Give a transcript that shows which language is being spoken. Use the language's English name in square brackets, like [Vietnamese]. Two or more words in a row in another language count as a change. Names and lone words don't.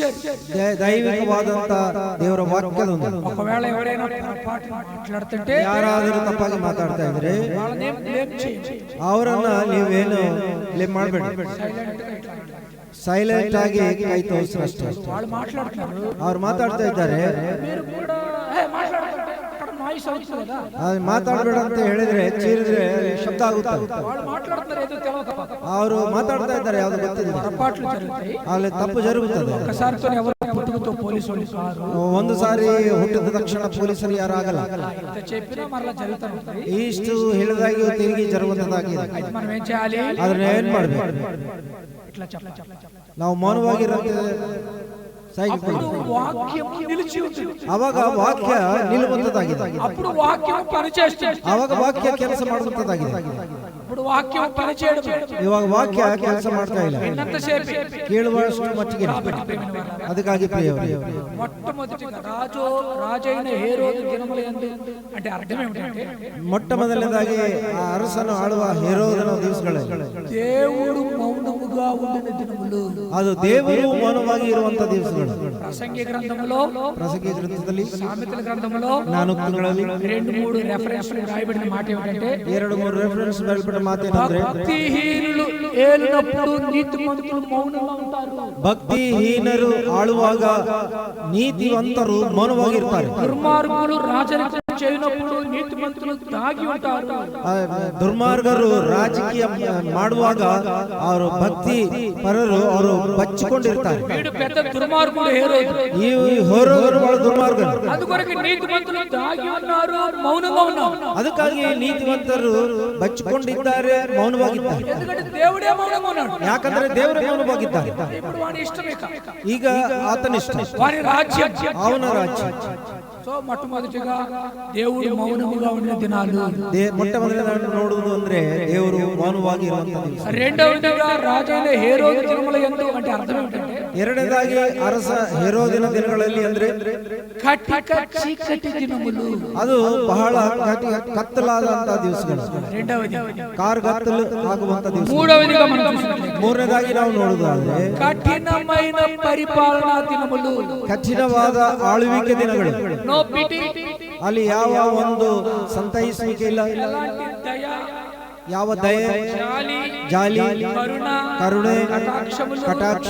[Kannada] ದೈವಿಕವಾದಂತ ದೇವರ ವಾಕ್ಯದೊಂದು. [Telugu] ఒకవేళ ఎవరైనా పొరపాటున మాట్లాడుతుంటే [Kannada] ಯಾರಾದರೂ ತಪ್ಪಾಗಿ ಮಾತಾಡ್ತಾ ಇದ್ರೆ [Telugu] వాళ్ళని బ్లేమ్ చేయండి. [Kannada] ಅವರನ್ನ ನೀವೇನು ಬ್ಲೇಮ್ ಮಾಡಬೇಡಿ. ಸೈಲೆಂಟ್ ಆಗಿ ಕೈ ತೋರಿಸಿ ಅಷ್ಟೇ. [Telugu] వాళ్ళు మాట్లాడుతున్నారు, [Kannada] ಅವ್ರು ಮಾತಾಡ್ತಾ ಇದ್ದಾರೆ, [Telugu] మీరు కూడా మాట్లాడుతుంటే అక్కడ నాయిస్ అవుతుంది కదా. [Kannada] ಅದು ಮಾತಾಡಬೇಡ ಅಂತ ಹೇಳಿದ್ರೆ ಚೀರಿದ್ರೆ ಶಬ್ದ ಆಗುತ್ತೆ. [Telugu] వాళ్ళు మాట్లాడుతున్నారు ఏదో తెలియక [Kannada] ಅವರು ಮಾತಾಡ್ತಾ ಇದ್ದಾರೆ ಯಾವ್ದು ಗೊತ್ತಿಲ್ಲ, [Telugu] పొరపాట్లు జరుగుతాయి. [Kannada] ಅಲ್ಲಿ ತಪ್ಪು ಜరుగుತ್ತದೆ. [Telugu] ఒకసారితో ఎవరు పుట్టుకతో పోలీసు వాళ్ళు కారు, [Kannada] ಒಂದು ಸಾರಿ ಹುಟ್ಟಿದ ತಕ್ಷಣ ಪೊಲೀಸರು ಯಾರಾಗಲ್ಲ. [Telugu] ఇంత చెప్పినా మరలా జరుగుతూ ఉంటుంది. [Kannada] ಇಷ್ಟು ಹೇಳಿದಾಗಿ ತಿರುಗಿ ಜರುಗುವಂತದಾಗಿದೆ. [Telugu] అయితే మనం ఏం చేయాలి, [Kannada] ಅದನ್ನ ಏನ್ ಮಾಡ್ಬೇಕು, [Telugu] ఇట్లా చెప్పాలి. [Kannada] ನಾವು ಮೌನವಾಗಿರಂತೆ [Telugu] అప్పుడు వాక్యం నిలిచి ఉంటుంది. [Kannada] ಅವಾಗ ವಾಕ್ಯ ನಿಲ್ಲುವಂತದಾಗಿದೆ. [Telugu] అప్పుడు వాక్యం పనిచేస్తుంది. [Kannada] ಅವಾಗ ವಾಕ್ಯ ಕೆಲಸ ಮಾಡುವಂತದಾಗಿದೆ. [Telugu] ఇప్పుడు వాక్యం పనిచేయడం [Kannada] ಇವಾಗ ವಾಕ್ಯ ಕೆಲಸ ಮಾಡ್ತಾ ಇಲ್ಲ, [Telugu] ఎంతసేపు [Kannada] ಕೇಳುವಷ್ಟು ಮಟ್ಟಿಗೆ. ಅದಕ್ಕಾಗಿ ಪ್ರಿಯವರೇ, [Telugu] మొట్టమొదటిగా రాజైన హేరోదు దినములందు అంటే అర్థం ఏమిటంటే [Kannada] ಮೊಟ್ಟ ಮೊದಲನೇದಾಗಿ ಆ ಅರಸನು ಆಳುವ ಹೇರೋದನ ದಿವಸಗಳಲ್ಲಿ [Telugu] దేవుడు మౌనముగా ఉండిన దినములు, [Kannada] ಅದು ದೇವರು ಮೌನವಾಗಿ ಇರುವಂತ ದಿವಸಗಳು. [Telugu] ప్రసంగి గ్రంథములో, [Kannada] ಪ್ರಸಂಗಿ ಗ್ರಂಥದಲ್ಲಿ, [Telugu] సామెతల గ్రంథములో 4 2-3 రెఫరెన్స్ రాయబడిన మాట ఏమిటంటే [Kannada] 2-3 ರೆಫರೆನ್ಸ್ ಬರೆಯಲ್ಪಟ್ಟ ಮಾತೇನೆಂದ್ರೆ [Telugu] భక్తిహీనులు ఏలినప్పుడు నీతిమంతులు మౌనంగా ఉంటారు. [Kannada] ಭಕ್ತಿಹೀನರು ಆಳುವಾಗ ನೀತಿವಂತರು ಮೌನವಾಗಿರ್ತಾರೆ. [Telugu] దుర్మార్గులు రాజరికం చేయనప్పుడు నీతిమంతులు దాగి ఉంటారు. [Kannada] ದುರ್ಮಾರ್ಗರು ರಾಜಕೀಯ ಮಾಡುವಾಗ ಅವರು ಭಕ್ತಿ ಪರರು ಅವರು ಬಚ್ಚಿಕೊಂಡಿರ್ತಾರೆ. [Telugu] వీడు పెద్ద దుర్మార్గుడు హేరోదు. [Kannada] ಈ ಹೋರೋಗರು ಬಹಳ ದುರ್ಮಾರ್ಗರು. [Telugu] అందుకొరకు నీతిమంతులు దాగి ఉన్నారు, మౌనంగా ఉన్నారు. [Kannada] ಅದಕ್ಕಾಗಿ ನೀತಿವಂತರು ಬಚ್ಚಿಕೊಂಡಿದ್ದಾರೆ, ಮೌನವಾಗಿದ್ದಾರೆ. [Telugu] ఎందుకంటే దేవుడే మౌనంగా ఉన్నాడు. [Kannada] ಯಾಕಂದ್ರೆ ದೇವರೇ ಮೌನವಾಗಿದ್ದಾರೆ. [Telugu] ఇప్పుడు వాని ఇష్టమే [Kannada] ಈಗ ಆತನ ಇಷ್ಟ, [Telugu] వాని రాజ్యం, [Kannada] ಅವನ ರಾಜ್ಯ. [Telugu] సో మొట్టమొదటిగా దేవుడు మౌనముగా ఉన్న దినాలు. [Kannada] ಮೊಟ್ಟ ಮೊದಲನೇದಾಗಿ ನೋಡುವುದು ಅಂದ್ರೆ ದೇವರು ಮೌನವಾಗಿ ಇರುವಂತ ದಿವಸ. [Telugu] రెండవదిగా రాజైన హేరోదు దినములందు అంటే అర్థం ఏమిటంటే [Kannada] ಎರಡನೇದಾಗಿ ಅರಸ ಹೇರೋದಿನ ದಿನಗಳಲ್ಲಿ ಅಂದ್ರೆ [Telugu] కటిక చీకటి దినములు. [Kannada] ಅದು ಬಹಳ ಕತ್ತಲಾದಂತ ದಿವಸಗಳು. [Telugu] రెండవది [Kannada] ಕಾರ್ಗತ್ತಲು ಆಗುವಂತ ದಿವಸ. [Telugu] మూడవదిగా మనం చూసినట్లయితే [Kannada] ಮೂರನೇದಾಗಿ ನಾವು ನೋಡುವುದಾದ್ರೆ [Telugu] కఠినమైన పరిపాలనా దినములు, [Kannada] ಕಠಿಣವಾದ ಆಳ್ವಿಕೆ ದಿನಗಳು. [English] no pity, [Kannada] ಅಲ್ಲಿ ಯಾವ ಒಂದು ಸಂತೈಸುವಿಕೆ ಇಲ್ಲ, [Telugu] ఎలాంటి దయ, [Kannada] ಯಾವ ದಯೆ, ಜಾಲಿ, ಕರುಣೆ, ಕಟಾಕ್ಷ,